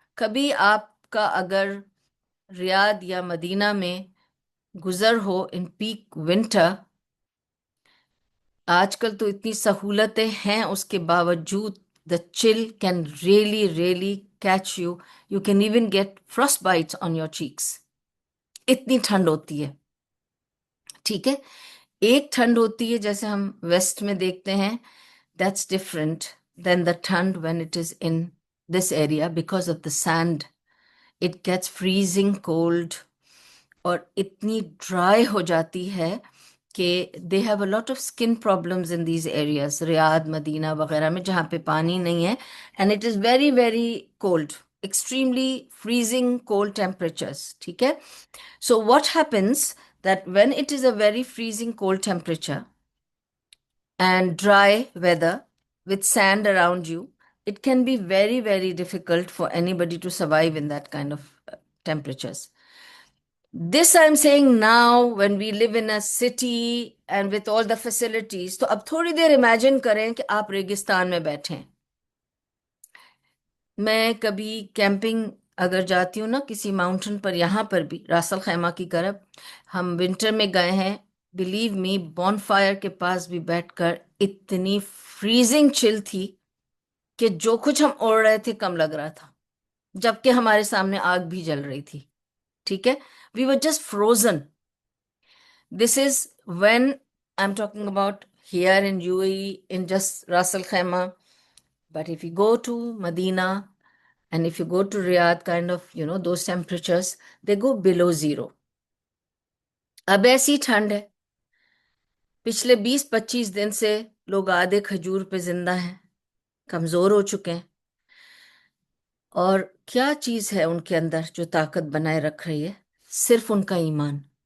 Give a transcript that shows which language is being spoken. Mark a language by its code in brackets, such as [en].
[ur] کبھی آپ کا اگر ریاض یا مدینہ میں گزر ہو ان پیک ونٹر، آج کل تو اتنی سہولتیں ہیں اس کے باوجود [en] the chill can really catch you. You can even get frostbites on your cheeks. [ur] اتنی ٹھنڈ ہوتی ہے. ٹھیک ہے. ایک ٹھنڈ ہوتی ہے جیسے ہم ویسٹ میں دیکھتے ہیں, [en] that's different than the thand when it is in this area because of the sand. It gets freezing cold [ur] اور اتنی ڈرائی ہو جاتی ہے کہ [en] they have a lot of skin problems in these areas, [ur] ریاض, مدینہ وغیرہ میں جہاں پہ پانی نہیں ہے. [en] And it is very very cold, extremely freezing cold temperatures. [ur] ٹھیک ہے. [en] So what happens that when it is a very freezing cold temperature and dry weather with sand around you, it can be very, very difficult for anybody to survive in that kind of temperatures. This I'm saying now when we live in a city and with all the facilities. [ur] تو اب تھوڑی دیر imagine کریں کہ آپ ریگستان میں بیٹھے ہیں. میں کبھی کیمپنگ اگر جاتی ہوں نا کسی ماؤنٹین پر, یہاں پر بھی راس الخیمہ کی طرف ہم ونٹر میں گئے ہیں, بلیو می بون فائر کے پاس بھی بیٹھ کر اتنی فریزنگ چل تھی کہ جو کچھ ہم اوڑھ رہے تھے کم لگ رہا تھا, جبکہ ہمارے سامنے آگ بھی جل رہی تھی. ٹھیک ہے. [en] We were just frozen. This is when I am talking about here in U A E in just Ras Al Khaimah. But if you go to Medina and if you go to Riyadh, kind of, those temperatures, they go below zero. [ur] اب ایسی ٹھنڈ ہے, پچھلے 20-25 دن سے لوگ آدھے کھجور پہ زندہ ہیں, کمزور ہو چکے ہیں. اور کیا چیز ہے ان کے اندر جو طاقت بنائے رکھ رہی ہے؟ صرف ان کا ایمان.